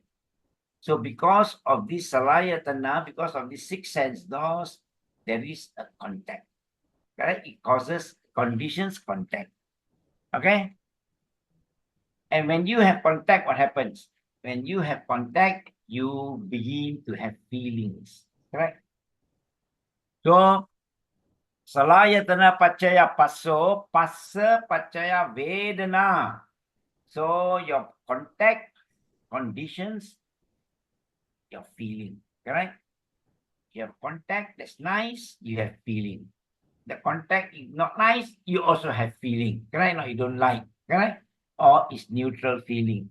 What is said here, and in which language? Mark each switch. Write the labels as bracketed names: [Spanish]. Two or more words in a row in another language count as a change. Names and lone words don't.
[English] So because of this salayatana, because of these six sense doors, there is a contact. Correct? It causes conditions contact. Okay? And when you have contact, what happens? When you have contact, you begin to have feelings. Correct? [Pali] So salayatana pacaya passo, passa pacaya vedana. [English] So your contact conditions your feeling. Correct? You have contact, that's nice, you have feeling. The contact is not nice, you also have feeling. Correct? No, you don't like. Correct? Or it's neutral feeling.